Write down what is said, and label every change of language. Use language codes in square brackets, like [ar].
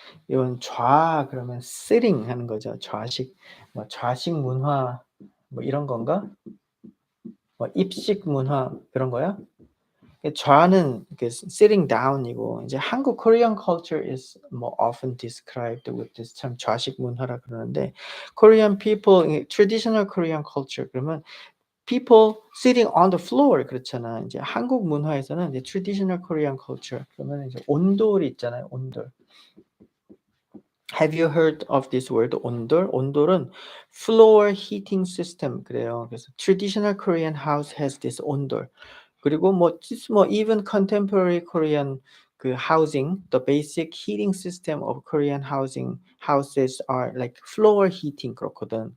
[ko] 이건 좌 그러면 sitting 하는 거죠. 좌식. 뭐 좌식 문화 뭐 이런 건가? 뭐 입식 문화 그런 거야? 좌는 이렇게 [en] sitting down이고 이제 한국 Korean culture is more often described with this [ko] 참 좌식 문화라 그러는데 [en] Korean people traditional Korean culture 그러면 people sitting on the floor [ko] 그렇잖아. 이제 한국 문화에서는 이제 [en] traditional Korean culture [ko] 그러면 이제 온돌이 있잖아요. 온돌. [en] Have you heard of this word 온돌? 온돌은 floor heating system 그래요. 그래서 traditional Korean house has this 온돌. 그리고 뭐 even contemporary Korean 그 housing, the basic heating system of Korean housing houses are like floor heating [ko] 그렇거든.